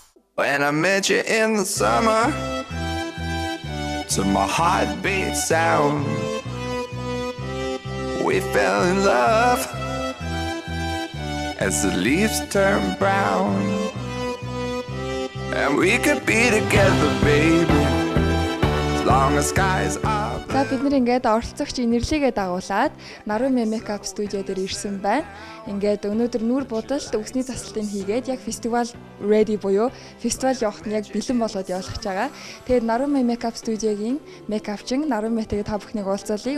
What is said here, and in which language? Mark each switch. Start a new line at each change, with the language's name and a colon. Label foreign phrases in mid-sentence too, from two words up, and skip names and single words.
English: When I met you in the summer, to my heartbeat sound, we fell in love as the leaves turn brown. And we could be together, baby, as long as skies are.
Mongolian: За бид нэр ингээд оролцогч инэрлийгээ дагуулад Narumi Makeup Studio дээр ирсэн байна. Ингээд өнөөдөр нүүр будалд үсний засалтыг хийгээд яг фестивал ready буюу фестивал явахт нь яг бэлэн болоод явуулах байгаа. Тэгээд Narumi Makeup Studio-гийн мейкапчин Narumi-тэйгээ та бүхнийг уулзуулъя.